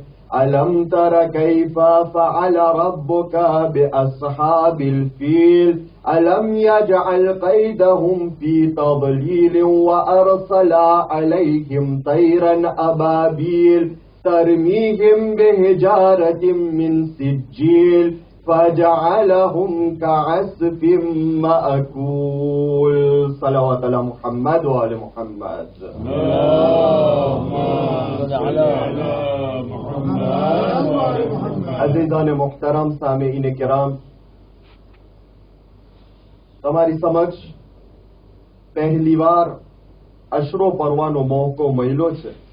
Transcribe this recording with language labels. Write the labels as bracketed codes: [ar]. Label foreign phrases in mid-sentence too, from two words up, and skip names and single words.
[ar] ألم تر كيف فعل ربك بأصحاب الفيل ألم يجعل كيدهم في تضليل وأرسل عليهم طيرا أبابيل ترميهم بحجارة من سجيل فجعلهم كعصف مأكول. صلوات على محمد وآل محمد. [ur] عزیزان محترم سامعین کرام, [gu] તમારી સમક્ષ પહેલી વાર અશરો પડવાનો મોકો મળ્યો છે.